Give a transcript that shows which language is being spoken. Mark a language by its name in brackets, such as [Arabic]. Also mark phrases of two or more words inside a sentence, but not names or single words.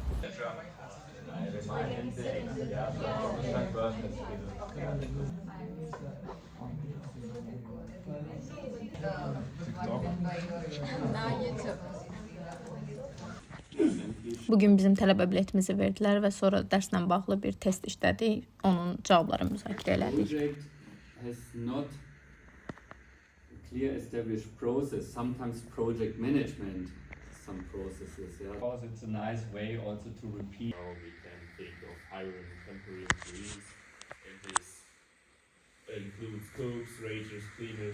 [Azerbaijani] Bugün bizim tələbə biletimizi verdilər və sonra dərslə bağlı bir test işlədik. Onun cavablarını müzakirə elədik. [English] Project has not clear established process. Sometimes project management, some processes. Yeah. Because it's a nice way also to repeat. How we can think of hiring temporary employees. This includes cooks, rangers, cleaners.